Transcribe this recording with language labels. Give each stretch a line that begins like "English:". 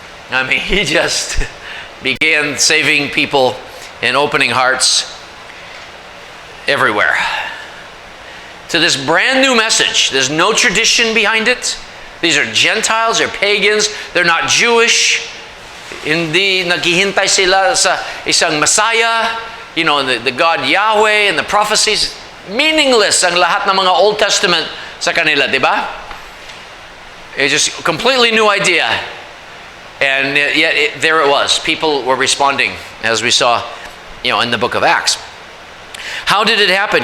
English: I mean, He just began saving people and opening hearts everywhere. To this brand new message. There's no tradition behind it. These are Gentiles, they're pagans, they're not Jewish.
Filipino: Hindi naghihintay sila sa isang Messiah,
English: the God Yahweh and the prophecies.
Filipino: Meaningless ang lahat ng mga Old Testament sa kanila, di ba?
English: It's just a completely new idea. And yet there it was. People were responding, as we saw, in the book of Acts. How did it happen?